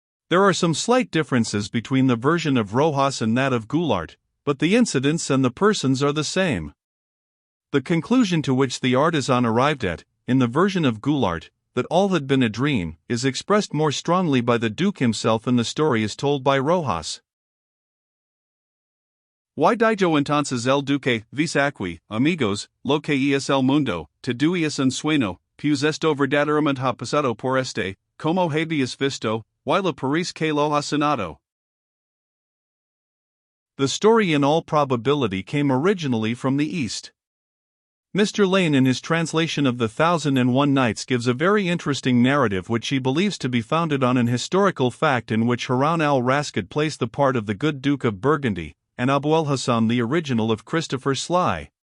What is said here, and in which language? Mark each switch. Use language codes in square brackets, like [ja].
[en] There are some slight differences between the version of Rojas and that of Goulart, but the incidents and the persons are the same. The conclusion to which the artisan arrived at, in the version of Goulart, that all had been a dream, is expressed more strongly by the Duke himself and the story is told by Rojas. [es] Y dijo entonces el duque, vis aquí, amigos, lo que es el mundo, todo es un sueño, pues esto verdaderamente ha pasado por este, como habéis visto, y lo parece que lo ha soñado. [en] The story in all probability came originally from the East. Mr. Lane in his translation of the 1001 Nights gives a very interesting narrative which he believes to be founded on an historical fact in which Harun al-Rashid plays the part of the good Duke of Burgundy, and Abu al-Hasan the original of Christopher Sly.